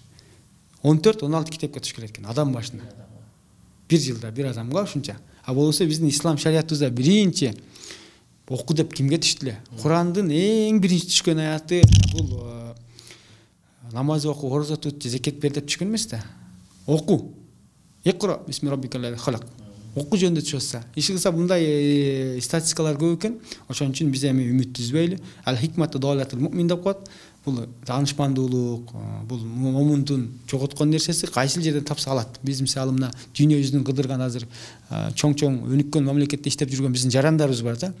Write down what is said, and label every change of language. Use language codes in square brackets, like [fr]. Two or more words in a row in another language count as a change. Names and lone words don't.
[ky] 14-16 китепке түшүп келет экен адам башына. Бир жылда бир адамга ушунча. А болсо биздин ислам шариятыбызда биринчи оку деп кимге түштү эле? Курандын эң биринчи түшкөн аяты бул намаз оку, орозо тут, закет бер деп түшкөн эмес да. Оку. [ar] اقرأ باسم ربك الذي خلق. [ky] Оку жөнүндө түшөсө. Иши кылса мындай статистикалар көп экен. Ошон үчүн биз эми үмүт үзбөйлү. [ar] الحكمة ضالة المؤمن [ky] деп коет. Бул таанышмандуулук, бул момундун жоготкон нерсеси кайсыл жерден тапса алат. Биз мисалы мына дүйнө жүзүнүн кыдырган азыр чоң өнүккөн мамлекетте иштеп жүргөн биздин жарандарыбыз бар да.